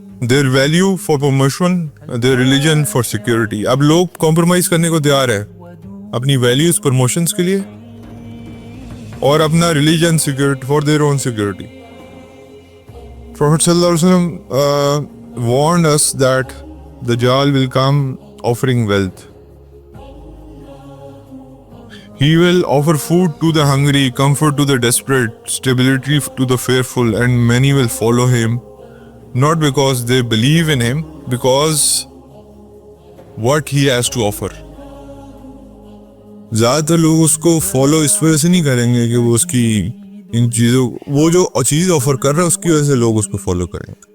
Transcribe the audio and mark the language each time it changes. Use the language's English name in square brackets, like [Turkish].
[English] their value for promotion, their religion for security. [Urdu] اب لوگ compromise کرنے کو تیار ہے اپنی ویلیوز پروموشنز کے لیے اور اپنا religion [English] Security for their own security. Prophet صلی اللہ علیہ وسلم warned us that Dajjal will come offering wealth. He will offer food to the hungry, comfort to the desperate, stability to the fearful, and many will follow him, not because they believe in him, because what he has to offer. [Urdu] زیادہ تر لوگ اس کو follow اس وجہ سے نہیں کریں گے کہ وہ اس کی ان چیزوں, وہ جو چیز آفر کر رہا ہے اس کی وجہ سے لوگ اس کو فالو کریں گے.